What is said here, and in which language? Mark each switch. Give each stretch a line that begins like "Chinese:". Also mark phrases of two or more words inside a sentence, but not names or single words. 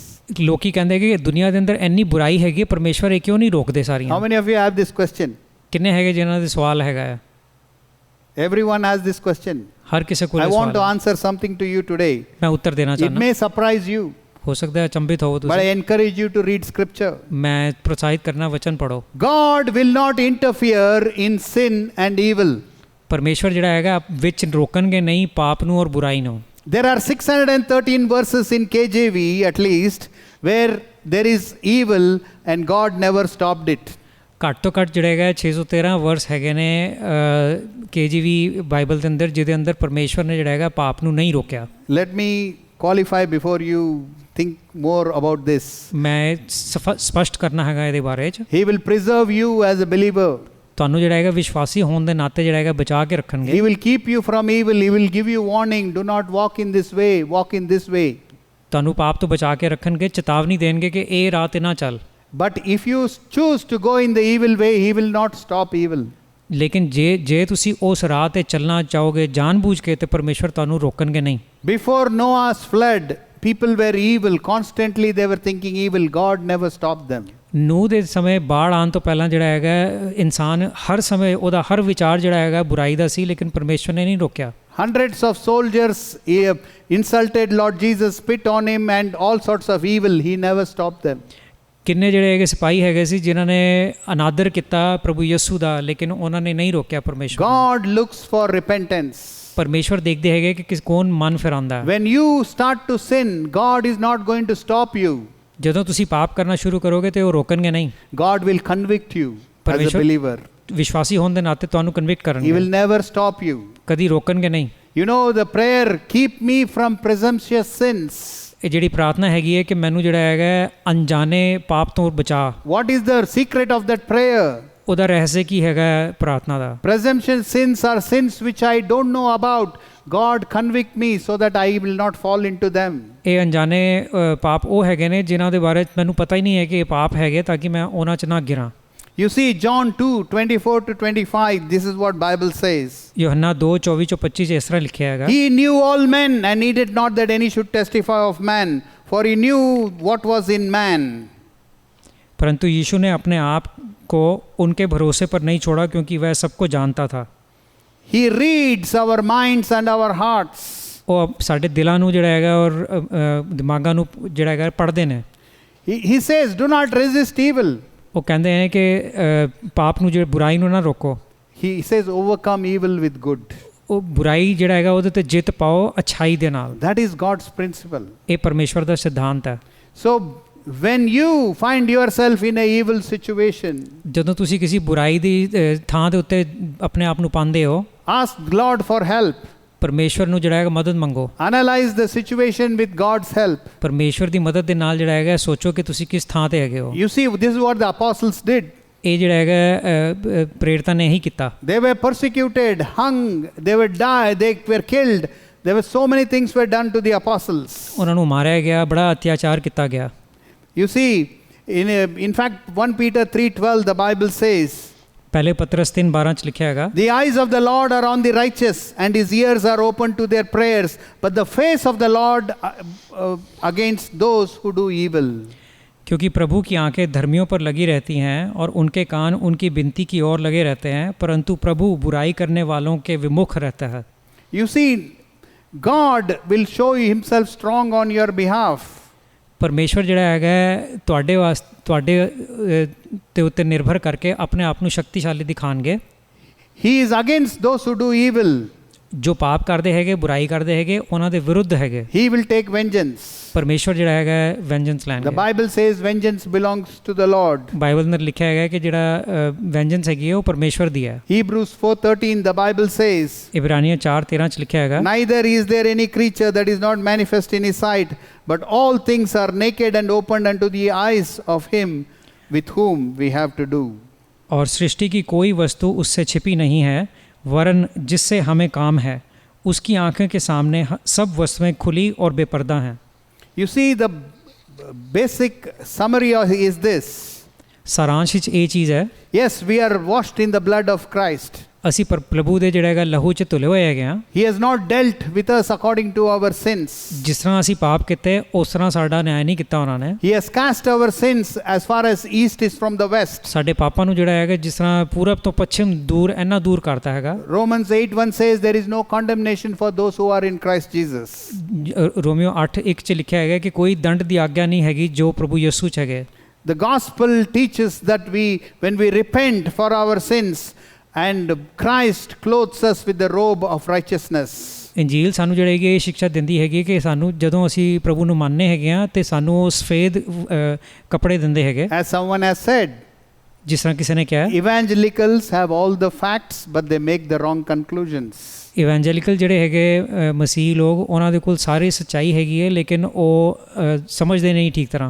Punjabi: ਲੋਕੀ ਕਹਿੰਦੇ ਕਿ ਦੁਨੀਆ ਦੇ ਅੰਦਰ ਇੰਨੀ ਬੁਰਾਈ ਹੈਗੀ, ਪਰਮੇਸ਼ਵਰ ਇਹ ਕਿਉਂ ਨਹੀਂ ਰੋਕਦੇ ਸਾਰੀਆਂ?
English: How many of you have this question?
Punjabi: ਕਿੰਨੇ ਹੈਗੇ ਜਿਨ੍ਹਾਂ ਦੇ ਸਵਾਲ ਹੈਗਾ ਹੈ?
English: Everyone has this question.
Punjabi: ਹਰ ਕਿਸੇ ਕੋਲ
English: I want to
Punjabi: ਸਵਾਲ ਹੈ।
English: answer something to you today.
Punjabi: ਮੈਂ ਉੱਤਰ ਦੇਣਾ
English: It
Punjabi: ਚਾਹੁੰਦਾ।
English: may surprise you,
Punjabi: ਹੋ ਸਕਦਾ ਹੈ ਅਚੰਭਿਤ ਹੋਵੋ
English: but I
Punjabi: ਤੁਸੀਂ।
English: encourage you to read scripture.
Punjabi: ਮੈਂ ਪ੍ਰੋਤਸਾਹਿਤ ਕਰਨਾ ਵਚਨ ਪੜੋ।
English: God will not interfere in sin and evil.
Punjabi: ਪਰਮੇਸ਼ਵਰ ਜਿਹੜਾ ਹੈਗਾ ਵਿੱਚ ਰੋਕਣਗੇ ਨਹੀਂ ਪਾਪ ਨੂੰ ਔਰ ਬੁਰਾਈ ਨੂੰ।
English: There are 613 verses in KJV at least where there is evil and God never stopped it.
Punjabi: ਘੱਟ ਤੋਂ ਘੱਟ ਜਿਹੜਾ ਹੈਗਾ 613 ਵਰਸ ਹੈਗੇ ਨੇ KJV ਬਾਈਬਲ ਦੇ ਅੰਦਰ, ਜਿਹਦੇ ਅੰਦਰ ਪਰਮੇਸ਼ਵਰ ਨੇ ਜਿਹੜਾ ਹੈਗਾ ਪਾਪ ਨੂੰ ਨਹੀਂ ਰੋਕਿਆ।
English: Let me qualify before you think more about this.
Punjabi: ਮੈਂ ਸਪਸ਼ਟ ਕਰਨਾ ਹੈਗਾ ਇਹਦੇ ਬਾਰੇ 'ਚ।
English: He will preserve you as a believer.
Punjabi: ਤੁਹਾਨੂੰ ਜਿਹੜਾ ਹੈਗਾ ਵਿਸ਼ਵਾਸੀ ਹੋਣ ਦੇ ਨਾਤੇ ਜਿਹੜਾ ਹੈਗਾ ਬਚਾ ਕੇ ਰੱਖਣਗੇ।
English: He will keep you from evil. He will give you warning. Do not walk in this way. Walk in this way.
Punjabi: ਤੁਹਾਨੂੰ ਪਾਪ ਤੋਂ ਬਚਾ ਕੇ ਰੱਖਣਗੇ, ਚੇਤਾਵਨੀ ਦੇਣਗੇ ਕਿ ਇਹ ਰਾਹ ਤੇ ਨਾ ਚੱਲ।
English: But if you choose to go in the evil way, he will not stop evil.
Punjabi: ਲੇਕਿਨ ਜੇ ਤੁਸੀਂ ਉਸ ਰਾਹ ਤੇ ਚੱਲਣਾ ਚਾਹੋਗੇ ਜਾਣਬੁੱਝ ਕੇ, ਤੇ ਪਰਮੇਸ਼ਵਰ ਤੁਹਾਨੂੰ ਰੋਕਣਗੇ ਨਹੀਂ।
English: Before Noah's flood, people were evil. Constantly they were thinking evil. God never stopped them.
Punjabi: ਨੂਹ ਦੇ ਸਮੇਂ ਬਾੜ ਆਉਣ ਤੋਂ ਪਹਿਲਾਂ ਜਿਹੜਾ ਹੈਗਾ ਇਨਸਾਨ ਹਰ ਸਮੇਂ ਉਹਦਾ ਹਰ ਵਿਚਾਰ ਜਿਹੜਾ ਹੈਗਾ ਬੁਰਾਈ ਦਾ ਸੀ, ਲੇਕਿਨ ਪਰਮੇਸ਼ਵਰ ਨੇ ਨਹੀਂ ਰੋਕਿਆ।
English: Hundreds of soldiers insulted Lord Jesus, spit on him and all sorts of evil. He never stopped them.
Punjabi: ਕਿੰਨੇ ਜਿਹੜੇ ਹੈਗੇ ਸਿਪਾਹੀ ਹੈਗੇ ਸੀ ਜਿਨ੍ਹਾਂ ਨੇ ਅਨਾਦਰ ਕੀਤਾ ਪ੍ਰਭੂ ਯਿਸੂ ਦਾ, ਲੇਕਿਨ ਉਹਨਾਂ ਨੇ ਨਹੀਂ ਰੋਕਿਆ ਪਰਮੇਸ਼ਵਰ ਨੂੰ।
English: God looks for repentance.
Punjabi: ਪਰਮੇਸ਼ਵਰ ਦੇਖਦੇ ਹੈਗੇ ਕਿ ਕੌਣ ਮਨ ਫਿਰਾਉਂਦਾ।
English: When you start to sin, God is not going to stop you.
Punjabi: ਜਦੋਂ ਤੁਸੀਂ ਪਾਪ ਕਰਨਾ ਸ਼ੁਰੂ ਕਰੋਗੇ ਤੇ ਉਹ ਰੋਕਣਗੇ ਨਹੀਂ।
English: God will convict you as a
Punjabi: ਪਰਮੇਸ਼ਵਰ
English: believer.
Punjabi: ਵਿਸ਼ਵਾਸੀ ਹੋਣ ਦੇ ਨਾਤੇ ਤੁਹਾਨੂੰ ਕਨਵਿਕਟ
English: He
Punjabi: ਕਰਨਗੇ,
English: will never stop you.
Punjabi: ਕਦੀ ਰੋਕਣਗੇ ਨਹੀਂ।
English: You know the prayer, keep me from presumptuous sins.
Punjabi: ਇਹ ਜਿਹੜੀ ਪ੍ਰਾਰਥਨਾ ਹੈਗੀ ਹੈ ਕਿ ਮੈਨੂੰ ਜਿਹੜਾ ਹੈਗਾ ਅਣਜਾਣੇ ਪਾਪ ਤੋਂ ਬਚਾ।
English: What is the secret of that prayer?
Punjabi: ਉਹਦਾ ਰਹੱਸ ਕੀ ਹੈਗਾ ਪ੍ਰਾਰਥਨਾ ਦਾ?
English: Presumptuous sins are sins which I don't know about. God convict me so that I will not fall into them.
Punjabi: ਇਹ ਅਣਜਾਣੇ ਪਾਪ ਉਹ ਹੈਗੇ ਨੇ ਜਿਨ੍ਹਾਂ ਦੇ ਬਾਰੇ ਮੈਨੂੰ ਪਤਾ ਹੀ ਨਹੀਂ ਹੈ ਕਿ ਇਹ ਪਾਪ ਹੈਗੇ, ਤਾਂ ਕਿ ਮੈਂ ਉਹਨਾਂ 'ਚ ਨਾ ਗਿਰਾਂ।
English: You see John 2:24 to 25, this is what Bible says.
Punjabi: ਯੋਹੰਨਾ 2:24-25 ਇਸ ਤਰ੍ਹਾਂ ਲਿਖਿਆ ਹੈਗਾ,
English: He knew all men and needed not that any should testify of man, for he knew what was in man.
Hindi: परंतु यीशु ने अपने आप को उनके भरोसे पर नहीं छोड़ा क्योंकि वह सबको जानता था।
English: He reads our minds and our hearts.
Punjabi: ਉਹ ਸਾਡੇ ਦਿਲਾਂ ਨੂੰ ਜਿਹੜਾ ਹੈਗਾ ਔਰ ਦਿਮਾਗਾਂ ਨੂੰ ਜਿਹੜਾ ਹੈਗਾ ਪੜ੍ਹਦੇ ਨੇ।
English: He says, do not resist evil.
Punjabi: ਉਹ ਕਹਿੰਦੇ ਨੇ ਕਿ ਪਾਪ ਨੂੰ, ਜਿਹੜੀ ਬੁਰਾਈ ਨੂੰ ਨਾ ਰੋਕੋ।
English: He says, overcome evil with good.
Punjabi: ਉਹ ਬੁਰਾਈ ਜਿਹੜਾ ਹੈਗਾ ਉਹਦੇ ਤੇ ਜਿੱਤ ਪਾਓ ਅੱਛਾਈ ਦੇ ਨਾਲ।
English: That is God's principle.
Punjabi: ਇਹ ਪਰਮੇਸ਼ਵਰ ਦਾ ਸਿਧਾਂਤ ਹੈ।
English: So when you find yourself in a evil situation,
Punjabi: ਜਦੋਂ ਤੁਸੀਂ ਕਿਸੇ ਬੁਰਾਈ ਦੀ ਥਾਂ ਦੇ ਉੱਤੇ ਆਪਣੇ ਆਪ ਨੂੰ ਪਾਉਂਦੇ ਹੋ,
English: ask Lord for help.
Punjabi: ਪਰਮੇਸ਼ਵਰ ਨੂੰ ਜਿਹੜਾ ਹੈਗਾ ਮਦਦ ਮੰਗੋ।
English: Analyze the situation with God's help.
Punjabi: ਪਰਮੇਸ਼ਵਰ ਦੀ ਮਦਦ ਦੇ ਨਾਲ ਜਿਹੜਾ ਹੈਗਾ ਸੋਚੋ ਕਿ ਤੁਸੀਂ ਕਿਸ ਥਾਂ ਤੇ ਹੈਗੇ ਹੋ।
English: You see, this is what the apostles did.
Punjabi: ਇਹ ਜਿਹੜਾ ਹੈਗਾ ਪ੍ਰੇਰਿਤਾਂ ਨੇ ਇਹੀ ਕੀਤਾ।
English: They were persecuted, hung, they were died, they were killed. There were so many things were done to the apostles.
Punjabi: ਉਹਨਾਂ ਨੂੰ ਮਾਰਿਆ ਗਿਆ, ਬੜਾ ਅਤਿਆਚਾਰ ਕੀਤਾ ਗਿਆ।
English: You see, in fact, 1 Peter 3:12, the Bible says,
Punjabi: ਪਹਿਲੇ ਪਤਰਸ 3:12 ਚ ਲਿਖਿਆ ਹੈਗਾ,
English: the eyes of the Lord are on the righteous, and his ears are open to their prayers, but the face of the Lord against those who do evil.
Hindi: क्योंकि प्रभु की आंखें धर्मियों पर लगी रहती हैं और उनके कान उनकी विनती की ओर लगे रहते हैं, परंतु प्रभु बुराई करने वालों के विमुख रहता है।
English: You see, God will show himself strong on your behalf.
Punjabi: ਪਰਮੇਸ਼ਵਰ ਜਿਹੜਾ ਹੈਗਾ ਤੁਹਾਡੇ ਤੇ ਉੱਤੇ ਨਿਰਭਰ ਕਰਕੇ ਆਪਣੇ ਆਪ ਨੂੰ ਸ਼ਕਤੀਸ਼ਾਲੀ ਦਿਖਾਣਗੇ।
English: He is against those who do evil.
Punjabi: ਜੋ ਪਾਪ ਕਰਦੇ ਹੈਗੇ, ਬੁਰਾਈ ਕਰਦੇ ਹੈਗੇ, ਉਹਨਾਂ ਦੇ ਵਿਰੁੱਧ ਹੈਗੇ।
English: He will take vengeance.
Punjabi: ਪਰਮੇਸ਼ਵਰ ਜਿਹੜਾ ਹੈਗਾ ਵੈਂਜੈਂਸ
English: The
Punjabi: ਲੈਣਗੇ।
English: Bible says vengeance belongs to the Lord.
Punjabi: ਬਾਈਬਲ ਨੇ ਲਿਖਿਆ ਹੈਗਾ ਕਿ ਜਿਹੜਾ ਵੈਂਜੈਂਸ ਹੈਗੀ ਹੈ ਉਹ ਪਰਮੇਸ਼ਵਰ ਦੀ ਹੈ।
English: Hebrews 4:13, the Bible says,
Punjabi: ਇਬਰਾਨੀਆਂ 4:13 ਚ ਲਿਖਿਆ ਹੈਗਾ,
English: neither is there any creature that is not manifest in his sight, but all things are naked and opened unto the eyes of him with whom we have to do.
Hindi: और सृष्टि की कोई वस्तु उससे छिपी नहीं है, वरन जिससे हमें काम है, उसकी आंखें के सामने सब वस्तुएं खुली और बेपर्दा हैं।
English: You see, the basic summary is this.
Punjabi: ਸਾਰਾਂਸ਼ ਵਿੱਚ ਇਹ ਚੀਜ਼ ਹੈ,
English: Yes, we are washed in the blood of Christ.
Punjabi: ਅਸੀਂ ਪ੍ਰਭੂ ਦੇ ਜਿਹੜਾ ਹੈਗਾ ਲਹੂ 'ਚ ਧੁਲੇ ਹੋਏ ਹੈਗੇ ਹਾਂ।
English: He has not dealt with us according to our sins.
Punjabi: ਜਿਸ ਤਰ੍ਹਾਂ ਅਸੀਂ ਪਾਪ ਕੀਤੇ ਉਸ ਤਰ੍ਹਾਂ ਸਾਡਾ ਨਿਆਂ ਨਹੀਂ ਕੀਤਾ ਉਹਨਾਂ ਨੇ।
English: He has cast our sins as far as east is from the west.
Punjabi: ਸਾਡੇ ਪਾਪਾਂ ਨੂੰ ਜਿਹੜਾ ਹੈਗਾ ਜਿਸ ਤਰ੍ਹਾਂ ਪੂਰਬ ਤੋਂ ਪੱਛਮ ਦੂਰ ਇੰਨਾ ਦੂਰ ਕਰਤਾ ਹੈਗਾ।
English: Romans 8:1 says there is no condemnation for those who are in Christ Jesus.
Punjabi: ਰੋਮੀਓ 8:1 ਚ ਲਿਖਿਆ ਹੈਗਾ ਕਿ ਕੋਈ ਦੰਡ ਦੀ ਆਗਿਆ ਨਹੀਂ ਹੈਗੀ ਜੋ ਪ੍ਰਭੂ ਯਿਸੂ 'ਚ ਹੈਗੇ।
English: The gospel teaches that when we repent for our sins, and Christ clothes us with the robe of righteousness.
Punjabi: ਇੰਜੀਲ ਸਾਨੂੰ ਜਿਹੜੀ ਹੈਗੀ ਇਹ ਸਿੱਖਿਆ ਦਿੰਦੀ ਹੈਗੀ ਕਿ ਸਾਨੂੰ ਜਦੋਂ ਅਸੀਂ ਪ੍ਰਭੂ ਨੂੰ ਮੰਨਦੇ ਹੈਗੇ ਆ ਤੇ ਸਾਨੂੰ ਉਹ ਸਫੇਦ ਕੱਪੜੇ ਦਿੰਦੇ ਹੈਗੇ।
English: As someone has said,
Punjabi: ਜਿਸ ਤਰ੍ਹਾਂ ਕਿਸੇ ਨੇ ਕਿਹਾ,
English: evangelicals have all the facts but they make the wrong conclusions.
Punjabi: ਇਵੈਂਜੈਲਿਕਲ ਜਿਹੜੇ ਹੈਗੇ ਮਸੀਹ ਲੋਕ, ਉਹਨਾਂ ਦੇ ਕੋਲ ਸਾਰੀ ਸੱਚਾਈ ਹੈਗੀ ਹੈ ਲੇਕਿਨ ਉਹ ਸਮਝਦੇ ਨਹੀਂ ਠੀਕ ਤਰ੍ਹਾਂ।